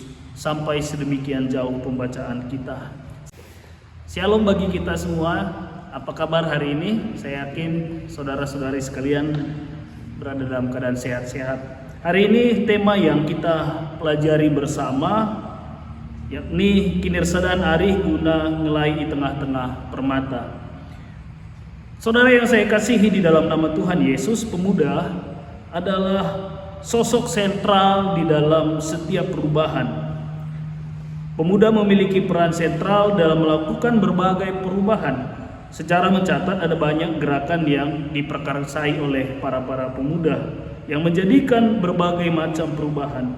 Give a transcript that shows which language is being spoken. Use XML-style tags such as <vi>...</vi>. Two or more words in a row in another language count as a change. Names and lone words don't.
<id>Sampai sedemikian jauh pembacaan kita. Shalom bagi kita semua. Apa kabar hari ini? Saya yakin saudara-saudari sekalian berada dalam keadaan sehat-sehat. Hari ini tema yang kita pelajari bersama yakni</id> <btx>kinirsadaan arih guna ngelai</btx> <id>di tengah-tengah permata. Saudara yang saya kasihi di dalam nama Tuhan Yesus, pemuda adalah sosok sentral di dalam setiap perubahan. Pemuda memiliki peran sentral dalam melakukan berbagai perubahan. Secara mencatat ada banyak gerakan yang diprakarsai oleh para pemuda yang menjadikan berbagai macam perubahan.</id>